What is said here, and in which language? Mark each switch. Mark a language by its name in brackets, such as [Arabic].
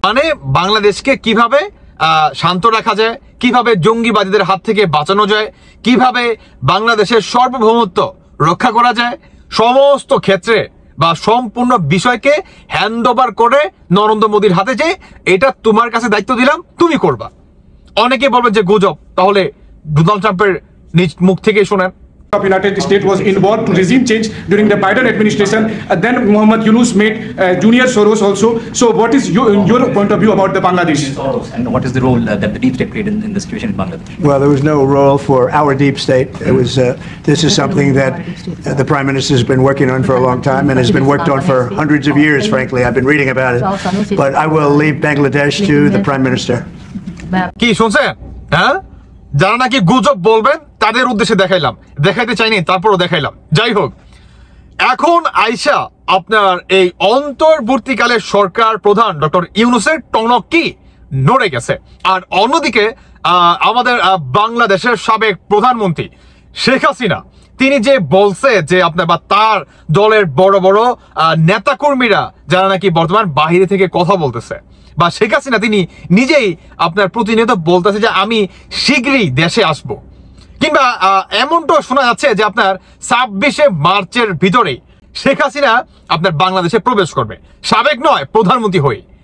[Bangla] মানে বাংলাদেশকে কিভাবে শান্ত রাখা যায়, কিভাবে জঙ্গিবাদীদের হাত থেকে বাঁচানো যায়, কিভাবে বাংলাদেশের সার্বভৌমত্ব রক্ষা করা যায়, সমস্ত ক্ষেত্রে বা সম্পূর্ণ বিষয়কে হ্যান্ড ওভার করে নরেন্দ্র মোদির হাতে, যে এটা তোমার কাছে দায়িত্ব দিলাম, তুমি করবা। অনেকে বলবে যে গুজব, তাহলে ডোনাল্ড ট্রাম্পের নিজ মুখ থেকে শুনেন। [English] of United States was involved to regime change during the Biden administration. Then Muhammad Yunus made Junior Soros also. So what is your point of view about the Bangladesh? And what is the role that the deep state played in the situation in Bangladesh? Well, there was no role for our deep state. It was this is something that the Prime Minister has been working on for a long time and has been worked on for hundreds of years, frankly. I've been reading about it. But I will leave Bangladesh to the Prime Minister. [Bangla] কি শুনছেন? হ্যাঁ, যারা নাকি গুজব বলবেন তাদের উদ্দেশ্যে দেখাইলাম, দেখাইতে চাইনি, তারপরও দেখাইলাম। যাই হোক, এখন আইসা আপনার এই অন্তর্বর্তীকালের সরকার প্রধান ডক্টর ইউনূসের টনক কি নড়ে গেছে। আর অন্যদিকে আমাদের বাংলাদেশের সাবেক প্রধানমন্ত্রী শেখ হাসিনা, তিনি যে বলছে যে আপনার বা তার দলের বড় বড় নেতাকর্মীরা যারা নাকি বর্তমান বাহিরে থেকে কথা বলতেছে, বা শেখ হাসিনা তিনি নিজেই আপনার প্রতিনিয়ত বলতেছে যে আমি শীঘ্রই দেশে আসব, কিংবা এমনটাও শোনা যাচ্ছে যে আপনার 26শে মার্চের ভিতরে শেখ হাসিনা আপনার বাংলাদেশে প্রবেশ করবে, সাবেক নয় প্রধানমন্ত্রী হয়ে।